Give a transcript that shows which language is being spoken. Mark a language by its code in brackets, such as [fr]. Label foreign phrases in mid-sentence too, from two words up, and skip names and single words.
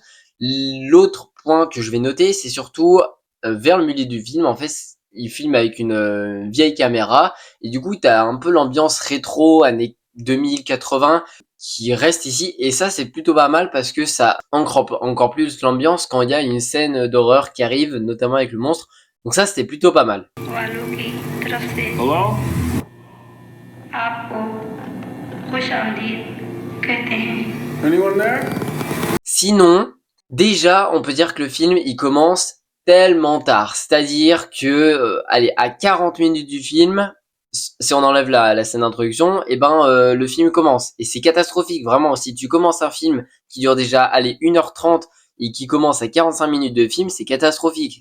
[fr] L'autre point que je vais noter, c'est surtout vers le milieu du film, en fait, il filme avec une vieille caméra, et du coup, tu as un peu l'ambiance rétro, années 2080, qui reste ici, et ça, c'est plutôt pas mal parce que ça ancre encore plus l'ambiance quand il y a une scène d'horreur qui arrive, notamment avec le monstre. Donc ça, c'était plutôt pas mal. [ur] والوں کی طرف سے [en] Hello? [ur] آپ کو خوش آمدید کہتے ہیں. [en] Anyone there? [fr] Sinon, déjà, on peut dire que le film, il commence tellement tard. C'est-à-dire que, allez, à 40 minutes du film, si on enlève la scène d'introduction, le film commence. Et c'est catastrophique, vraiment. Si tu commences un film qui dure déjà, allez, 1h30 et qui commence à 45 minutes de film, c'est catastrophique.